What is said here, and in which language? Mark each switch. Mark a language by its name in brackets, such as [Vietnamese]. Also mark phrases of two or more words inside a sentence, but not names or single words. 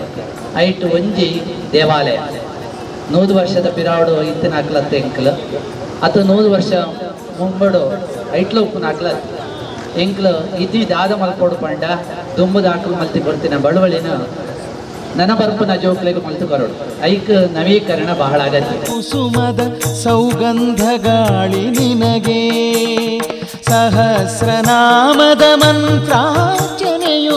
[Tulu] ಐಟು ಒಂಜಿ ದೇವಾಲಯ 100 ವರ್ಷದ ಪಿರಾವಡು ಇತ್ತಿನ ಹಾಕ್ಲತ್ತೆ ಎಂಕ್ಲು ಅಥವಾ 100 ವರ್ಷ ಮುಂಬಡು ಐಟ್ಲ ಉಪ್ಪುನ ಹಾಕ್ಲತ್ತೆ ಎಂಕ್ಲು ಇದಿ ದಾದ ಮಲ್ಪೋಡು ಪಂಡ ದುಂಬದಾಕಲು ಮಲ್ತಿ ಬರ್ತಿನ ಬಡವಳಿನ ನನ್ನ ಬರ್ಪನ ಜೋಕ್ಲೆಗೆ ಮಲ್ತು ಬರೋಡು ಐಕ್ ನವೀಕರಣ ಬಹಳ ಅಗತ್ಯ. [Kannada] ಕುಸುಮದ ಸೌಗಂಧ ಗಾಳಿ ನಿನಗೆ ಸಹಸ್ರನಾಮದ ಮಂತ್ರಾರ್ಚನೆಯು